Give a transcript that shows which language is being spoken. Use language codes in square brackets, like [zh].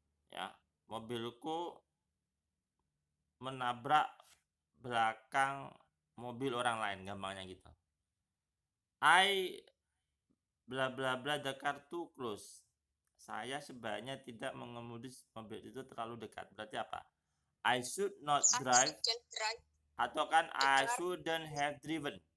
[id] Ya, mobilku menabrak belakang mobil orang lain, gampangnya gitu. [en] I bla bla bla the car too close. [id] Saya sebaiknya tidak mengemudi mobil itu terlalu dekat. Berarti apa? [en] I should not drive. Atau kan I shouldn't have driven.